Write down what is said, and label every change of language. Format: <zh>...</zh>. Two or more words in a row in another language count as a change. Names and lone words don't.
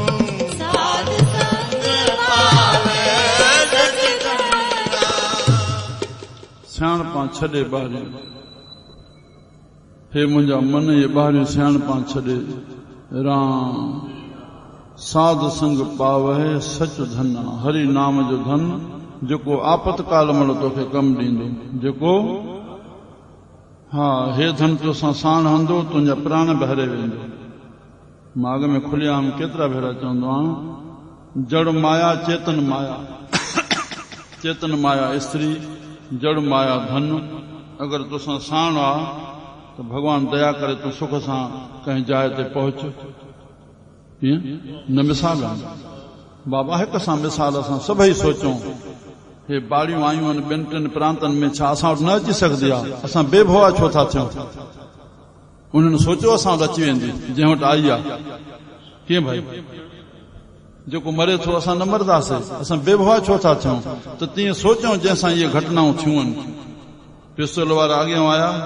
<sd>सियाणपा छॾे ॿारियूं हे मुंहिंजा मन ये ॿारियूं सियाणपा छॾे राम साध संग पावे सच धन हरि नाम जो धन जेको आपतकाल महिल तोखे कमु ॾींदो जेको हा हे धन तोसां साण हंदो तुंहिंजा प्राण बि हरे वेंदो मां अॻ में खुलियाम केतिरा भेरा चवंदो आहियां जड़ माया चेतन माया स्त्री जड़ माया धन अगरि तोसां साण आहे त भॻवान दया करे तूं सुख सां कंहिं जाइ ते पहुच न मिसाल बाबा हिक सां मिसाल असां सभई सोचूं हे बाड़ियूं आयूं आहिनि ॿिनि टिनि प्रांतनि में छा असां वटि न अची सघंदी आहे असां बेभवा छो था थियूं उन्हनि सोचियो असां वटि अची वेंदी जंहिं वटि आई आहे कीअं भाई जेको मरे थो असां न मरदासीं असां बेभवा छो था थियूं त तीअं सोचूं जंहिंसां इहे घटनाऊं थियूं आहिनि पिस्तौल वारा अॻियां आया</sd>